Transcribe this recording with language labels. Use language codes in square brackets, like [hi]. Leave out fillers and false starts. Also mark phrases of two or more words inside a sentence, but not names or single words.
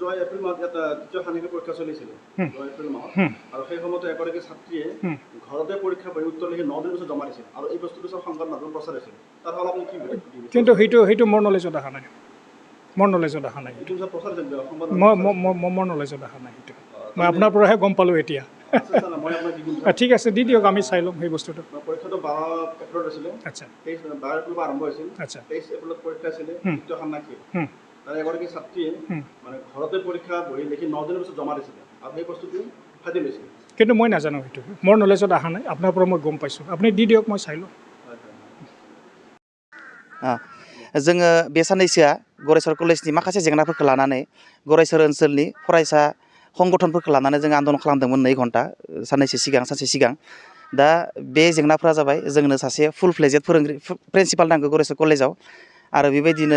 [as] কিন্তু সেইটো মোৰ নলেজত অহা নাই মোৰ নলেজত অহা নাই সেইটো মই আপোনাৰ পৰাহে গম পালোঁ এতিয়া ঠিক আছে দি দিয়ক আমি চাই ল'ম সেই বস্তুটো আচ্ছা আচ্ছা এগৰাকী ছাত্ৰীয়ে মানে ঘৰতে পৰীক্ষা বহি লিখি 9 দিনৰ পিছত জমা দিছিলে আৰু সেই বস্তুটো ফাটি লৈছিল কিন্তু মই নাজানো সেইটো মোৰ নলেজত অহা নাই আপোনাৰ পৰা মই গম পাইছোঁ আপুনি দি দিয়ক মই চাই লওঁ [brx] जोङो बे साननैसोआ गरेस्वर कलेजनि माखासे जेंनाफोरखौ लानानै गरेस्वर ओनसोलनि फरायसा संगठनफोरखौ लानानै जों आन्दलन खालामदोंमोन 2 घन्टा सानसे सिगां दा बे जेंनाफोरा जाबाय जोंनो सासे [en] full fledged [brx] फोरोंगिरि प्रिन्सिपाल नांगौ गरेस्वर कलेजाव आरो बेबायदिनो